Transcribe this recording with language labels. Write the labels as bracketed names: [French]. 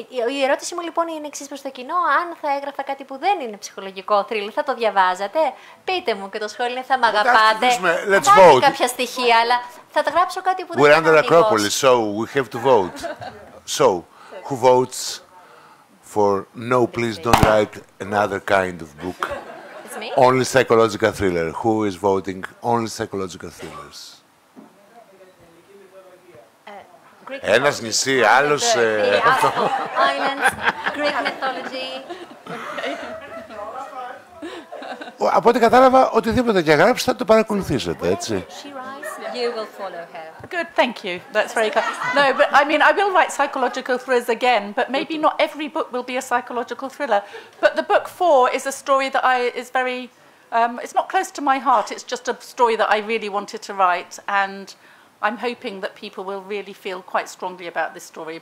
[Greek] Η ερώτηση μου λοιπόν είναι εξής προς το κοινό: αν θα έγραφα κάτι που δεν είναι ψυχολογικό θρύλ, θα το διαβάζατε? Πείτε μου, και το σχόλιο είναι θα μ' αγαπάτε. [English] Let's vote. [Greek] Κάποια στοιχεία, αλλά θα τα γράψω κάτι που δεν είναι κανονικός. [English] We're under Acropolis, so we have to vote. So, who votes for no, please don't write another kind of book? It's me? Only psychological thriller. Who is voting only psychological thrillers? [Greek] Ένας νησί, άλλος... [English] Islands, Greek mythology. [Greek] Από ό,τι κατάλαβα, οτιδήποτε και γράψει θα το παρακολουθήσετε, έτσι. [English] You will follow her. Good, thank you. That's very kind. No, but I mean, I will write psychological thrillers again, but maybe not every book will be a psychological thriller. But the book 4 is a story that is very... it's not close to my heart. It's just a story that I really wanted to write, and I'm hoping that people will really feel quite strongly about this story.